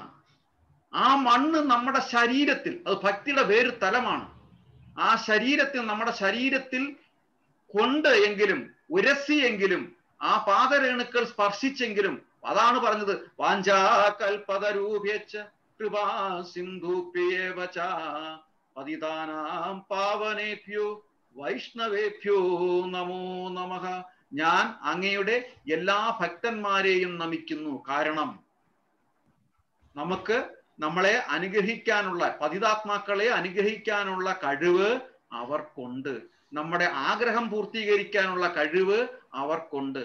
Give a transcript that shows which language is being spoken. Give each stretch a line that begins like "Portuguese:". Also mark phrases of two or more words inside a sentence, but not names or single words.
Malayalam: ആ മണ്ണ് നമ്മുടെ ശരീരത്തിൽ, അത് ഭക്തിയുടെ വേറൊരു തലമാണ്. ആ ശരീരത്തിൽ, നമ്മുടെ ശരീരത്തിൽ കൊണ്ട് എങ്കിലും ഉരസിയെങ്കിലും ആ പാദരേണുക്കൾ സ്പർശിച്ചെങ്കിലും, അതാണ് പറഞ്ഞത്
Sanskrit: വാഞ്ചാകൽപതരൂപ്യച്ച കൃപാ സിന്ധുപ്യേവച പതിതാനാം പാവനേഭ്യോ വൈഷ്ണവേഭ്യോ നമോ നമഃ.
Malayalam: ഞാൻ അങ്ങയുടെ എല്ലാ ഭക്തന്മാരെയും നമിക്കുന്നു. കാരണം നമുക്ക് നമ്മളെ അനുഗ്രഹിക്കാനുള്ള, പതിതാത്മാക്കളെ അനുഗ്രഹിക്കാനുള്ള കഴിവ് അവർക്കുണ്ട്. നമ്മുടെ ആഗ്രഹം പൂർത്തീകരിക്കാനുള്ള കഴിവ് അവർക്കുണ്ട്.